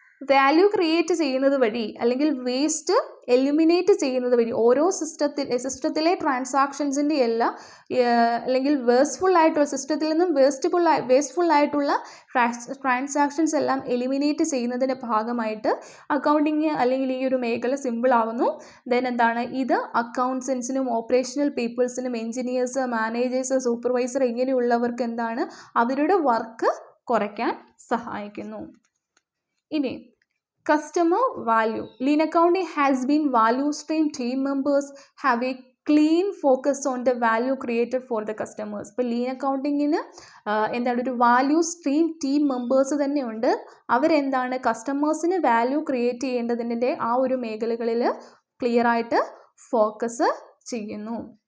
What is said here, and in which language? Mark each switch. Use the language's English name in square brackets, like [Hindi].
[Malayalam] Value create ചെയ്യുന്നത് വഴി അല്ലെങ്കിൽ വേസ്റ്റ് എലിമിനേറ്റ് ചെയ്യുന്നത് വഴി ഓരോ സിസ്റ്റത്തിലെ ട്രാൻസാക്ഷൻസിൻ്റെ എല്ലാ അല്ലെങ്കിൽ വേസ്റ്റ്ഫുൾ ആയിട്ടുള്ള സിസ്റ്റത്തിൽ നിന്നും വേസ്റ്റ്ഫുൾ ആയിട്ടുള്ള ട്രാൻസാക്ഷൻസ് എല്ലാം എലിമിനേറ്റ് ചെയ്യുന്നതിൻ്റെ ഭാഗമായിട്ട് അക്കൗണ്ടിങ് അല്ലെങ്കിൽ ഈ ഒരു മേഖല സിമ്പിൾ ആവുന്നു. ദെൻ എന്താണ് ഇത് അക്കൗണ്ടൻസിനും ഓപ്പറേഷണൽ പീപ്പിൾസിനും എഞ്ചിനീയേഴ്സ്, മാനേജേഴ്സ്, സൂപ്പർവൈസർ ഇങ്ങനെയുള്ളവർക്ക് എന്താണ് അവരുടെ വർക്ക് കുറയ്ക്കാൻ സഹായിക്കുന്നു. ഇനി [English] customer value. Lean accounting has been value stream. Team members have a clean focus on the value created for the customers. [Malayalam] ഇപ്പോൾ ലീൻ അക്കൗണ്ടിങ്ങിന് എന്താണ് ഒരു വാല്യൂ സ്ട്രീം ടീം മെമ്പേഴ്സ് തന്നെയുണ്ട്. അവരെന്താണ് കസ്റ്റമേഴ്സിന് വാല്യൂ ക്രിയേറ്റ് ചെയ്യേണ്ടതിൻ്റെ ആ ഒരു മേഖലകളിൽ ക്ലിയർ ആയിട്ട് ഫോക്കസ് ചെയ്യുന്നു.